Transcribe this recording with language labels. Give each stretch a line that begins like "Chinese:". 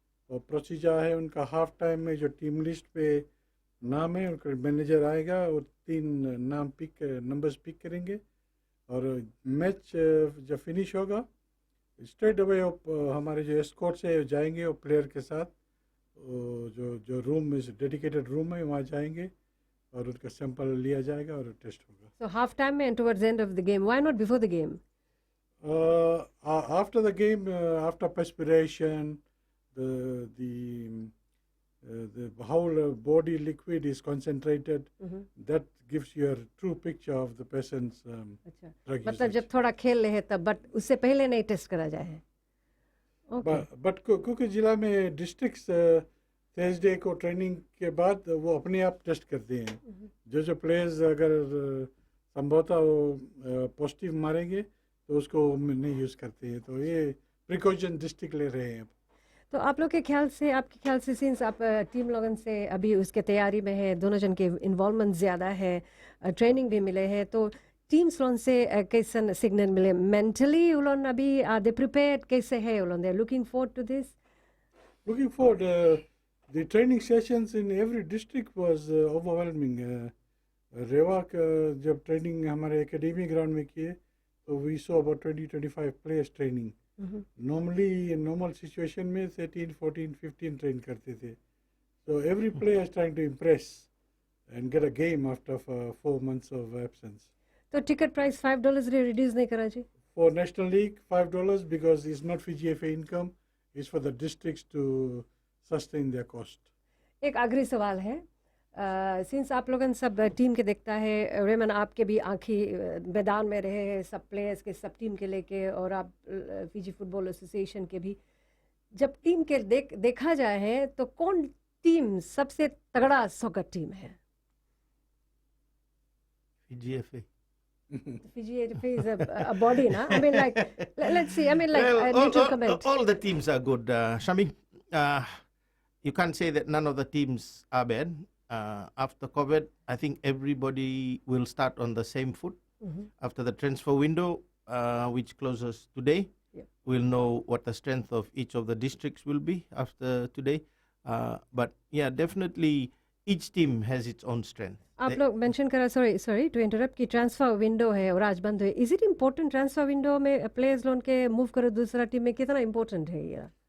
Hindi: और प्रोसीजर है उनका हाफ टाइम में जो टीम लिस्ट पे नाम है उनका मैनेजर आएगा और 3 नंबर्स पिक करेंगे और मैच जब फिनिश होगा स्ट्रेट अवे हमारे जो एस्कॉर्ट्स है जाएंगे और प्लेयर के साथ जो रूम डेडिकेटेड रूम है वहाँ जाएंगे और उनका सैंपल लिया जाएगा और टेस्ट होगा.
English: So half time and towards the end of the game. Why not before the game? After the game, after perspiration, the whole body liquid is concentrated. That gives you a true picture of the person's drug
Hindi: मतलब
English: usage.
Hindi: जब थोड़ा खेल ले है तब, but उससे पहले नहीं टेस्ट करा जाए. बट क्योंकि जिला में डिस्ट्रिक्ट्स थर्सडे को ट्रेनिंग के बाद वो अपने आप टेस्ट करते हैं. जो प्लेयर्स अगर संभवतः वो पॉजिटिव मारेंगे तो उसको नहीं यूज़ करते हैं. तो ये प्रिकॉशन डिस्ट्रिक्ट ले रहे हैं. तो आप लोग के ख्याल से, आपके ख्याल से, सिंस आप टीम लोगन से अभी उसके तैयारी में है, दोनों जन के इन्वॉल्वमेंट ज़्यादा है, ट्रेनिंग भी मिले है, तो टीम्स लोगन से कैसन सिग्नल मिले मेंटली? उन अभी
English: are they prepared,
Hindi: कैसे है उन?
English: They looking forward to this? Looking forward, the training sessions in every district was overwhelming.
Hindi: रेवा जब ट्रेनिंग हमारे एकेडमी ग्राउंड में किए तो
English: we saw about 20-25 players training. Normally normal situation
Hindi: में 13, 14, 15 ट्रेन करते थे.
English: So every player is trying to impress and get a game after 4 months of absence.
Hindi: तो ticket price $5 reduce नहीं करा जी?
English: For National League $5 because it's not Fiji FA income. It's for the districts to sustain their cost. एक आखिरी सवाल है, since आप लोगन सब टीम के देखता है, रेमन आपके भी आंखें मैदान में रहे हैं सब प्लेयर्स के, सब टीम के लेके, और आप फिजी फुटबॉल एसोसिएशन के भी, जब टीम के देखा जाए है तो कौन टीम सबसे तगड़ा सॉकर टीम है? GFA. Fiji is a body, na? I mean, like, let's see. I mean, like, a neutral comment. All the teams are good. Shami, you can't say that none of the teams are bad. After COVID, I think everybody will start on the same foot. After the transfer window, which closes today, we'll know what the strength of each of the districts will be after today. But yeah, definitely each team has its own strength.
Hindi: आप लोग mention करा,
English: sorry to interrupt,
Hindi: कि transfer window है और आज बंद है.
English: is it important
Hindi: transfer window में प्लेयर्स लोन के मूव करो दूसरा टीम में, कितना इम्पोर्टेंट है ये?